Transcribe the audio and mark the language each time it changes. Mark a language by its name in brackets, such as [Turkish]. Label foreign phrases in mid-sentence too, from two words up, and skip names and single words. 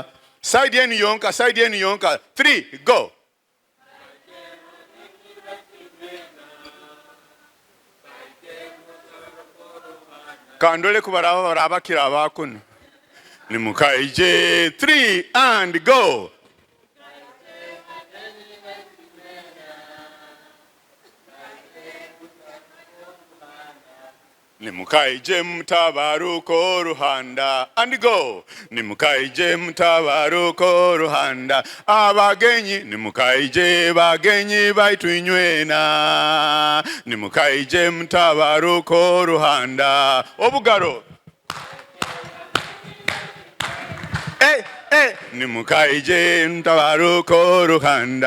[Tooro] Side yenu yonka, side yenu yonka. [English] 3, go. [Tooro] Kandole kubaraba kiraba kuno. Nimukaije 3 [English] and go. [Tooro] Nimukaije mutabaruko ruhanda [English] and go. [Tooro] Nimukaije mutabaruko ruhanda. Abagenyi nimukaije bagenyi baitu inywena, nimukaije mutabaruko ruhanda. Obugaro. Nimukaije mutabaruko ruhanda.